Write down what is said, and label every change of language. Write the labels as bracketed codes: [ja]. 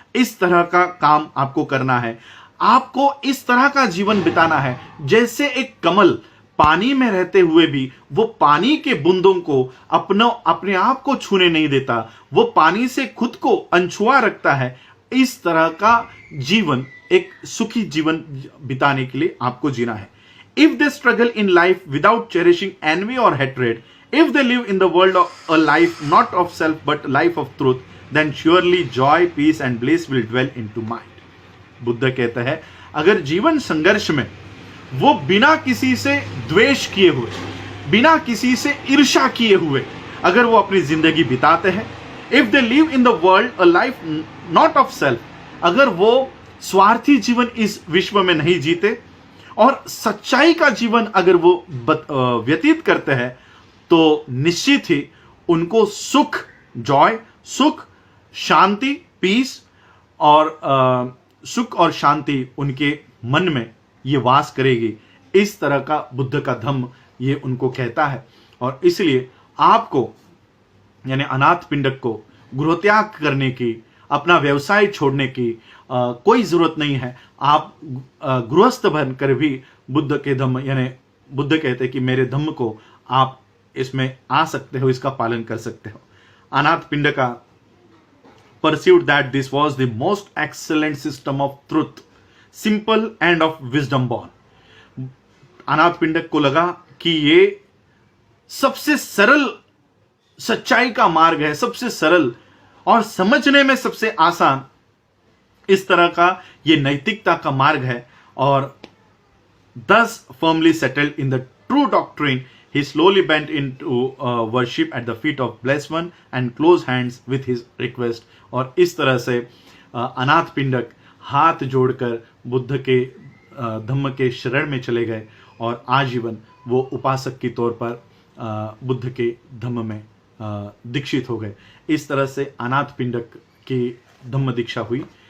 [hi] इस तरह का काम आपको करना है। आपको इस तरह का जीवन बिताना है जैसे एक कमल पानी में रहते हुए भी वो पानी के बूंदों को अपने आप को छूने नहीं देता, वो पानी से खुद को अनछुआ रखता है। इस तरह का जीवन, एक सुखी जीवन बिताने के लिए आपको जीना है। [en] If they struggle in life without cherishing envy और hatred, if they live in the world of a life not of self but life of truth, then surely joy, peace and bliss will dwell into mind। [hi] Buddha कहता है अगर जीवन संघर्ष में वो बिना किसी से द्वेष किए हुए, बिना किसी से ईर्ष्या किए हुए अगर वो अपनी जिंदगी बिताते हैं, [en] if they live in the world a life not of self, [hi] अगर वो स्वार्थी जीवन इस विश्व में नहीं जीते और सच्चाई का जीवन अगर वो व्यतीत करते हैं, तो निश्चित ही उनको सुख, जॉय, सुख, शांति, पीस और सुख और शांति उनके मन में ये वास करेगी। इस तरह का बुद्ध का धम्म ये उनको कहता है। और इसलिए आपको यानी अनाथ पिंडक को गृहत्याग करने की, अपना व्यवसाय छोड़ने की कोई जरूरत नहीं है। आप गृहस्थ बनकर भी बुद्ध के धम्म यानी बुद्ध कहते हैं कि मेरे धम्म को आप इसमें आ सकते हो, इसका पालन कर सकते हो। [en] Anathapindika perceived that this was the most excellent system of truth, simple and of wisdom born। [hi] अनाथ पिंडक को लगा कि ये सबसे सरल सच्चाई का मार्ग है, सबसे सरल और समझने में सबसे आसान इस तरह का ये नैतिकता का मार्ग है। [en] और thus firmly settled in the true doctrine, he slowly bent into worship at the feet of blessed one and closed hands with his request। [hi] और इस तरह से अनाथ पिंडक हाथ जोड़कर बुद्ध के धम्म के शरण में चले गए और आजीवन वो उपासक के तौर पर बुद्ध के धम्म में दीक्षित हो गए। इस तरह से अनाथ पिंडक की धम्म दीक्षा हुई।